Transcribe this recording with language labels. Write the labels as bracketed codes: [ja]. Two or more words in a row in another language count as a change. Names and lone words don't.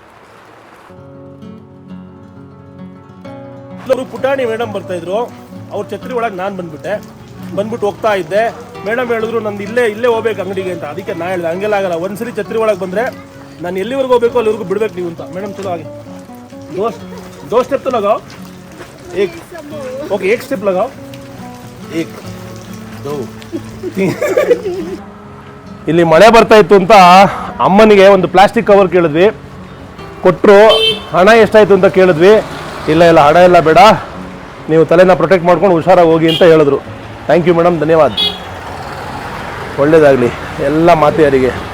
[kn] ಅವರು ಪುಟಾಣಿ ಮೇಡಮ್ ಬರ್ತಾಯಿದ್ರು, ಅವ್ರ ಛತ್ರಿ ಒಳಗೆ ನಾನು ಬಂದ್ಬಿಟ್ಟು ಹೋಗ್ತಾ ಇದ್ದೆ. ಮೇಡಮ್ ಹೇಳಿದ್ರು ನಂದು ಇಲ್ಲೇ ಹೋಗ್ಬೇಕು ಅಂಗಡಿಗೆ ಅಂತ. ಅದಕ್ಕೆ ನಾ ಹೇಳಿದೆ ಹಂಗೆಲ್ಲ ಆಗಲ್ಲ, ಒಂದ್ಸರಿ ಛತ್ರಿ ಒಳಗೆ ಬಂದರೆ ನಾನು ಎಲ್ಲಿವರೆಗೂ ಹೋಗ್ಬೇಕು ಅಲ್ಲಿವರೆಗೂ ಬಿಡ್ಬೇಕು ನೀವು ಅಂತ. ಮೇಡಮ್ ಚಲೋ ಆಗಿ [hi] दो स्टेप तो लगाओ. एक स्टेप लगाओ. 1 2 3. [kn] ಇಲ್ಲಿ ಮಳೆ ಬರ್ತಾ ಇತ್ತು ಅಂತ ಅಮ್ಮನಿಗೆ ಒಂದು ಪ್ಲಾಸ್ಟಿಕ್ ಕವರ್ ಕೇಳಿದ್ವಿ, ಕೊಟ್ಟರು. ಹಣ ಎಷ್ಟಾಯಿತು ಅಂತ ಕೇಳಿದ್ವಿ. ಇಲ್ಲ ಹಣ ಎಲ್ಲ ಬೇಡ, ನೀವು ತಲೆನ ಪ್ರೊಟೆಕ್ಟ್ ಮಾಡ್ಕೊಂಡು ಹುಷಾರಾಗಿ ಹೋಗಿ ಅಂತ ಹೇಳಿದ್ರು. [en] thank you madam, [kn] ಧನ್ಯವಾದ. ಒಳ್ಳೆಯದಾಗಲಿ ಎಲ್ಲ ಮಾತೆಯರಿಗೆ.